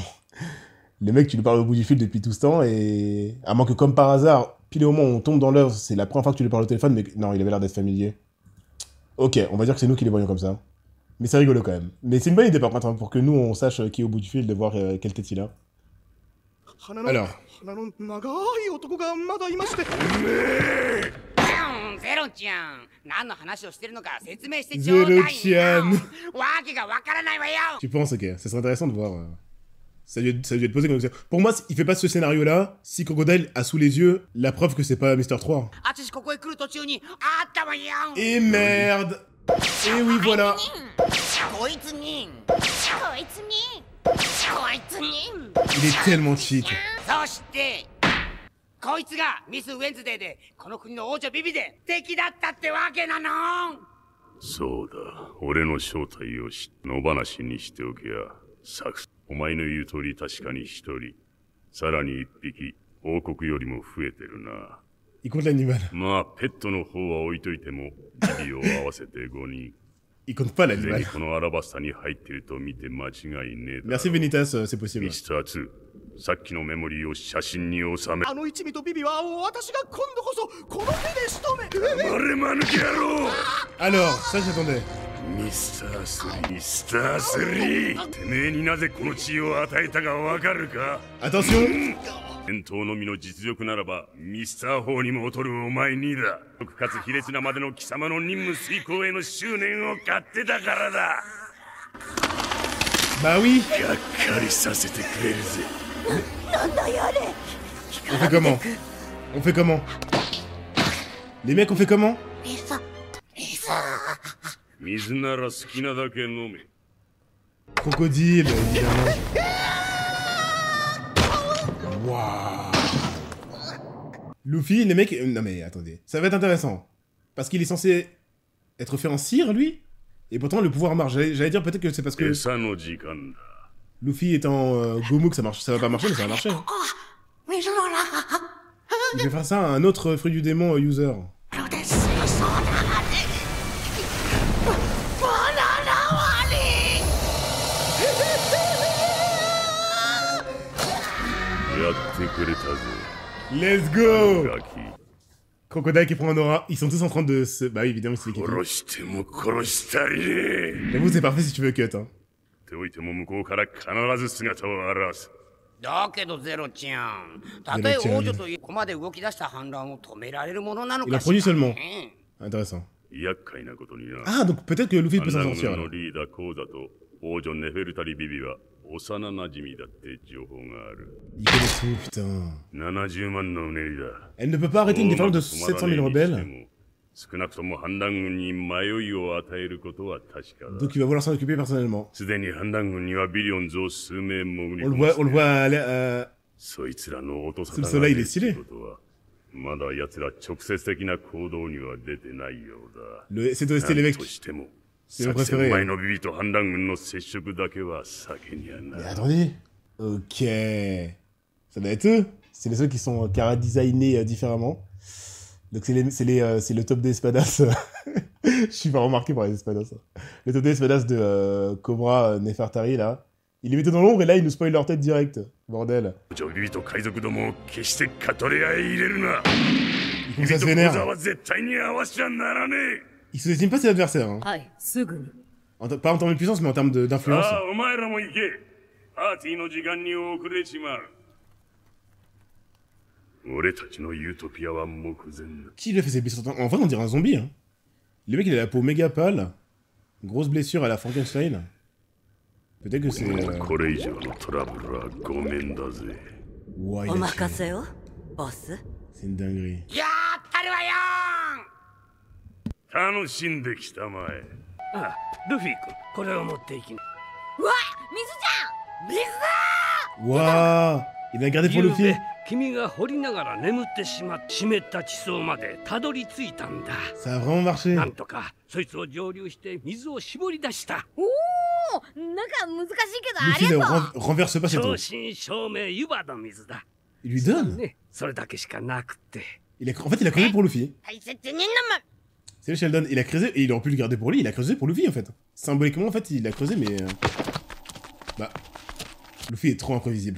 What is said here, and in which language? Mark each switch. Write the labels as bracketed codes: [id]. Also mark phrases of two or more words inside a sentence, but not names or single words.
[fr] Les mecs, tu lui parles au bout du fil depuis tout ce temps, et... À moins que, comme par hasard, pile au moment où on tombe dans l'œuvre, c'est la première fois que tu lui parles au téléphone, mais non, il avait l'air d'être familier. Ok, on va dire que c'est nous qui les voyons comme ça. Mais c'est rigolo quand même. Mais c'est une bonne idée par contre, hein, pour que nous, on sache qui est au bout du fil, de voir quelle tête il a. Alors... [ja] 鼻の長い男がまだいまして。ゼロちゃん、何の話をしてるのか説明してちょうだいよ。わけがわからないわよ。 [fr] Tu penses, ok. Ça serait intéressant de voir... Ça lui a été posé comme ça. Pour moi, il fait pas ce scénario-là si Crocodile a sous les yeux la preuve que c'est pas Mister 3. Et merde! Et oui, voilà! Il est tellement cheat. [ja] こいつがミス・ウェンズデーでこの国の王女ビビで敵だったってわけなの。そうだ、俺の正体を野放しにしておけや。作お前の言う通り確かに一人、さらに一匹、王国よりも増えてるな。 [fr] Il compte l'animal. [ja] まあ、ペットの方は置いといても、ビビを合わせて5人。 [fr] Il compte pas l'animal. [ja] このアラバスタに入ってると見て間違いねえだ。 [fr] Merci Venitas, c'est possible. [ja] ミスター2、さっきのメモリーを写真に収め。あの一味とビビは私が今度こそこの手で仕留め。あれ間抜け野郎。 [fr] Alors, ça j'attendais. [ja] ミスター3、ミスター3。てめえになぜこの地位を与えたかわかるか？ [fr] Attention! [ja] 伝統のみの実力ならばミスター4にも劣るお前にだ。かつ卑劣なまでの貴様の任務遂行への執念を買ってたからだ。 [fr] Bah oui! [ja] がっかりさせてくれるぜ。なんだやれ。 [fr] On fait comment? On fait comment? Les mecs, on fait comment? [ja] 水なら好きなだけ飲め。 [fr] Crocodile, évidemment. Waouh. Luffy, les mecs... Non mais attendez, ça va être intéressant. Parce qu'il est censé être fait en cire, lui. Et pourtant, le pouvoir marche. J'allais dire peut-être que c'est parce que... Luffy étant Gomu que ça marche. Ça va pas marcher, mais ça va marcher. Hein. Il fait faire ça à un autre fruit du démon user. [en] Let's go! [fr] Crocodile qui prend un aura. Ils sont tous en train de se... Bah oui, évidemment, c'est l'équipe. J'avoue, c'est parfait si tu veux cut, hein. [ja] だけどゼロちゃん、たとえ王女というここまで動き出した反乱を止められるものなのかしら。 [fr] Il a produit seulement. Intéressant. Ah, donc peut-être que Luffy peut s'en sortir. Alors. [ja] 王女ネフェルタリビビは幼なじみだって情報がある。 [fr] Il connaît tout, putain. [ja] 70万のうねりだ。 [fr] Elle ne peut pas arrêter une déferlante de 700 000 rebelles. [ja] 少なくとも反乱軍に迷いを与えることは確かだ。 [fr] Donc il va vouloir s'en occuper personnellement. [ja] すでに反乱軍にはビリオンズを数名潜り [fr] On [ja] 込 [fr] le [ja] ま [fr] voit, [ja] せ [fr] on le voit aller, [ja] そいつらの音沙汰 [fr] Sous le [ja] が [fr] soleil, il [ja] 出 [fr] est [ja] る [fr] stylé. [ja] ことはまだ奴ら直接的な行動には出てないようだ。 [fr] C'est OST [ja] なん [fr] l'évêque. [ja] としても [fr] C'est le [ja] 作戦 [fr] préféré. [ja] 前のビビと反乱軍の接触だけは避けにゃ [fr] Mais [ja] な。 [fr] attendez. Ok. Ça doit être eux. C'est les seuls qui sont cara-designés différemment. Donc c'est le top des espadas. Je suis pas remarqué par les espadas. Le top des espadas de Cobra Nefertari là. Il les mettait dans l'ombre et là il nous spoil leur tête direct. Bordel. [ja] ビビと海賊どもを決して語り合い入れるな。 [fr] Il [ja] ビ [fr] commence [ja] ビ [fr] à se [ja] と小 [fr] vénère. [ja] 沢は絶対に合わしちゃならねえ。 [fr] Il sous-estime pas ses adversaires. Hein. [ja] はいすぐに [fr] Pas en termes de puissance mais en termes d'influence. [ja] さあ、お前らも行け。パーティーの時間に遅れちまう。俺たちのユートピアは目前だ。 [fr] Qui lui a fait ses blessures? En vrai on dirait un zombie. Hein. Le mec il a la peau méga pâle. Grosse blessure à la Frankenstein. Peut-être que c'est... [ja] これ以上のトラブルはごめんだぜ。 [fr] Ouah, il [ja] お [fr] a [ja] 任 [fr] tué. [ja] せよボス [fr] C'est une dinguerie. [ja] やったるわよ楽しんできたまえ。ああ、ルフィ君、これを持っていきな。うわ水じゃん水だ [fr] Waouh. Il a gardé pour le [ja] ゆうべ [fr] film. [ja] 君が掘りながら眠ってしまって湿った地層までたどり着いたんだ。 [fr] Ça a vraiment marché. [ja] なんとかそいつを蒸留して水を絞り出した。おお、なんか難しいけどあ [fr] Luffy [ja] り [fr] ne [ja] がとう。 [fr] renverse pas ses [ja] 正 [fr] trucs. [ja] 真正銘湯葉の水だ。 [fr] Il lui donne. [ja] ね、それだけしかなくて。 [fr] En fait, il a creusé pour Luffy. [ja] 大切に飲む [fr] C'est le Sheldon. Il a creusé et il aurait pu le garder pour lui. Il a creusé pour Luffy en fait. Symboliquement, en fait, il a creusé, mais. Bah. Luffy est trop imprévisible.